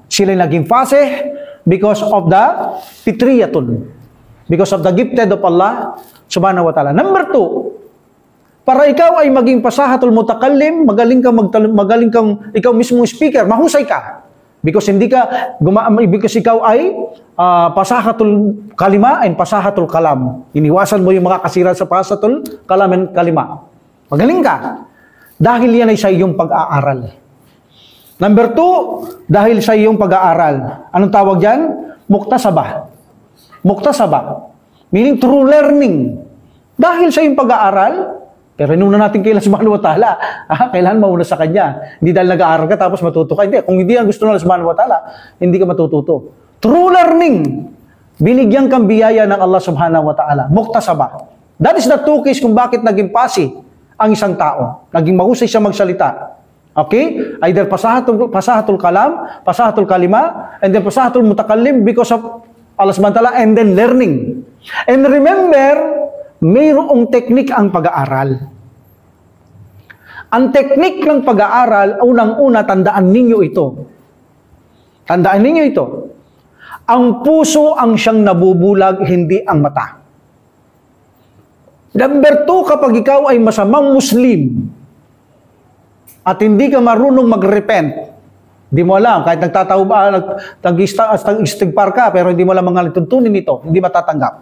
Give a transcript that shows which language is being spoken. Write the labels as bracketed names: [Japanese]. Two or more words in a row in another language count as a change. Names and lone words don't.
[Filipino] Sila naging fasih [English] because of the [Filipino] fitriyatun. [English] Because of the gifted of Allah [Arabic] سبحانه وتعالى. [English] Number two, [Filipino] para ikaw ay maging [Arabic] فصاحة المتكلم, [Filipino] magaling kang ikaw mismo speaker, mahusay ka. [English] Because because [Filipino] ikaw ay [Arabic] فصاحة الكلمة [Filipino] and [Arabic] فصاحة الكلام. [Filipino] Iniwasan mo yung mga kasira sa [Arabic] فصاحة الكلام [Filipino] and kalima. Magaling ka. Dahil yan ay sa iyong pag-aaral. [English] Number two, [Filipino] dahil sa iyong pag-aaral. Anong tawag yan? Muktasabah. Muktasabah. [English] Meaning true learning. [Filipino] Dahil sa iyong pag-aaral, pero inuna natin kay Allah [Arabic] سبحانه وتعالى. [Filipino] Kailangan mauna sa Kanya. Hindi dahil nag-aaral ka tapos matuto ka. Hindi. Kung hindi ang gusto ng Allah [Arabic] سبحانه وتعالى, [Filipino] hindi ka matututo. [English] True learning. [Filipino] Binigyan kang biyaya ng Allah [Arabic] سبحانه وتعالى. [Filipino] Muktasabah. [English] That is the two case [Filipino] kung bakit naging pasi ang isang tao. Naging mahusay siya magsalita. [English] Okay? Either [Arabic] فصاحة الكلام, فصاحة الكلمة, [English] and then [Arabic] فصاحة المتكلم [English] because of Allah [Arabic] سبحانه وتعالى, [English] and then learning. And remember, [Filipino] mayroong teknik ang pag-aaral. Ang teknik ng pag-aaral, unang-una, tandaan ninyo ito. Tandaan ninyo ito. Ang puso ang siyang nabubulag, hindi ang mata. Number 2, kapag ikaw ay masamang Muslim at hindi ka marunong mag-repent, hindi mo alam, kahit nag-istighfar ka, pero hindi mo alam mga tuntunin nito, hindi matatanggap.